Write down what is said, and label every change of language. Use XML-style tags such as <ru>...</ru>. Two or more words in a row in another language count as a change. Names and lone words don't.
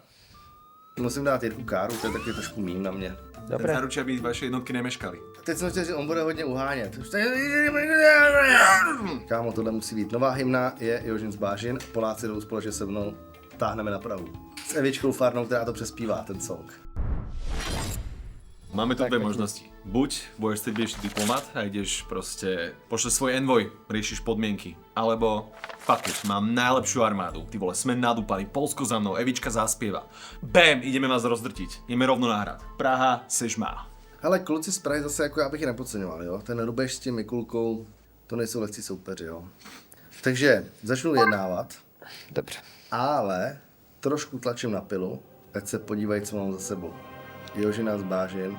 <cs>Musím dát jednu Káru, to je taky trošku mím na mě. Dobré. Zaručí, aby vaše jednotky nemeškaly. Teď jsem chtěl, že on bude hodně uhánět. Kámo, tohle musí být. Nová hymna je Jožin z Bážin. Poláci jdou společně se mnou. Táhneme na Prahu. S Evičkou Farnou, která to přespívá, ten song.</cs> <sk>Máme tu dve možnosti. Buď budeš chcieť byť diplomat a ideš proste, pošleš svoj envoj, riešiš podmienky. Alebo,</sk> <en>fuck it,</en> <sk>mám najlepšiu armádu.</sk> <cs>Ty vole,</cs> <sk>sme nadúpaní, Polsko za mnou, Evička zaspieva. Bam, ideme vás rozdrtiť. Ideme rovno na hrad. Praha,</sk> <cs>seš má. Hele, kluci z Prahy zase jako já bych je nepodceňoval, jo. Ten Rubeš s tím Mikulkou, to nejsou lehcí soupeři, jo. Takže začnu vyjednávat, Dobře. ale trošku tlačím na pilu, ať se podívají, co mám za sebou. Jožina z Bážin,</cs>